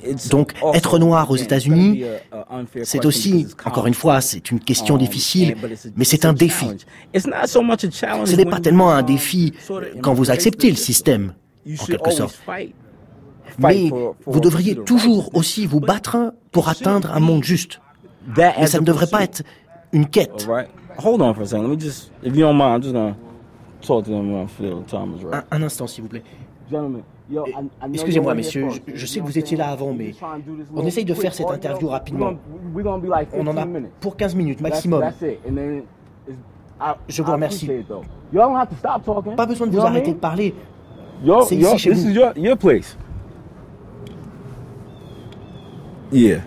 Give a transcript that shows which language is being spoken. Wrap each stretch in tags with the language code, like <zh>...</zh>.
<fr>Donc, être noir aux États-Unis, c'est aussi, encore une fois, c'est une question difficile, mais c'est un défi. Ce n'est pas tellement un défi quand vous acceptez le système, en quelque sorte. Mais vous devriez toujours aussi vous battre pour atteindre un monde juste. Mais ça ne devrait pas être une quête.</fr> <en>Hold on for a second. Let me just, if you don't mind, I'm just gonna talk to them when I feel the time is right.</en> <fr>Un instant, s'il vous plaît. Excusez-moi, messieurs, je sais que vous étiez là avant, mais on essaye de faire cette interview rapidement. On en a pour 15 minutes maximum. Je vous remercie. Pas besoin de vous arrêter de parler. C'est ici chez vous.</fr>